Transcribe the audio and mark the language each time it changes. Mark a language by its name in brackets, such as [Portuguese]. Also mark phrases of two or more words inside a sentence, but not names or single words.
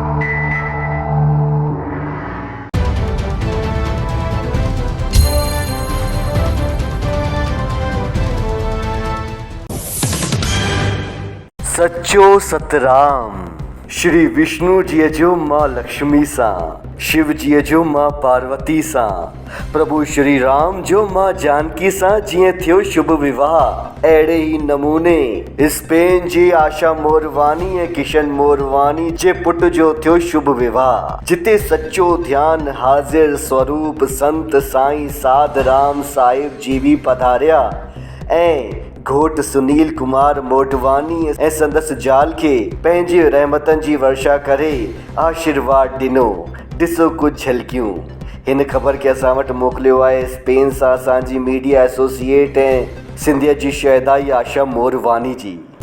[Sindhi] सच्चो सतराम श्री विष्णु जी जो माँ लक्ष्मी सा, शिव जी जो माँ पार्वती सा, प्रभु श्री राम जो माँ जानकी सा जीअं थियो शुभ विवाह। अहिड़े ई नमूने स्पेन जी आशा मोरवानी ऐं किशन मोरवानी जे पुट जो थियो शुभ विवाह, जिते सच्चो ध्यान हाज़िर स्वरूप संत साईं साध राम साहिब जी भी पधारिया ऐं घोट सुनील कुमार मोटवानी ऐं संदसि ज़ाल खे पंहिंजी रहमतनि जी वर्षा करे आशीर्वाद ॾिनो। ॾिसो कुझु झलकियूं। हिन ख़बर खे असां वटि मोकिलियो आहे स्पेन सां असांजी मीडिया एसोसिएट ऐं सिंधियत जी शहदाई आशा मोरवानी जी।